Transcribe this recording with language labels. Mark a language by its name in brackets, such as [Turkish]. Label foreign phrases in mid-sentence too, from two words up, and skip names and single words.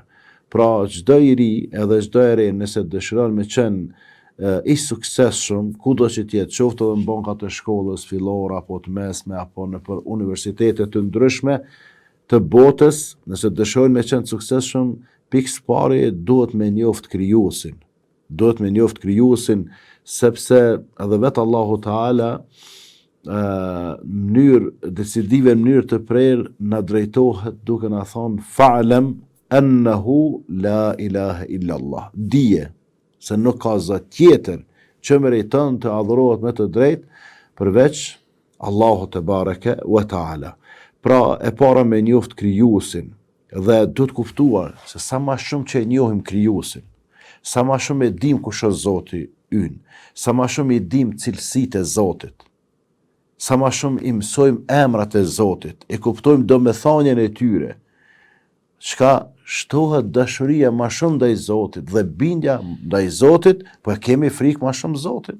[Albanian] Pra çdo i ri edhe çdo e re nëse dëshiron me qenë i suksesshëm, kudo që t'jetë, qoftë edhe në bankat e shkollës fillore, apo të mesme, apo në për universitetet të ndryshme të botës, nëse dëshirojnë me qenë suksesshëm, pikë pari duhet me njoft krijuesin. Duhet me njoft krijuesin, sepse edhe vetë Allahu Ta'ala mënyrë të prerë na drejtohet duke na thonë [Arabic] فاعلم أنه لا إله إلا الله. [Albanian] Dije se nuk ka zot tjetër që meriton të adhurohet me të drejtë përveç Allahu [Arabic] تبارك وتعالى. [Albanian] Pra e para me njoft krijuesin dhe duhet kuptuar se sa më shumë që e njohim krijuesin, sa më shumë e dim kush është Zoti ynë, sa më shumë i dim cilësitë e Zotit, sa më shumë i mësojmë emrat e Zotit, e kuptojmë domethënien e tyre, çka shtohet dashuria më shumë ndaj Zotit dhe bindja ndaj Zotit, po e kemi frikë më shumë Zotit.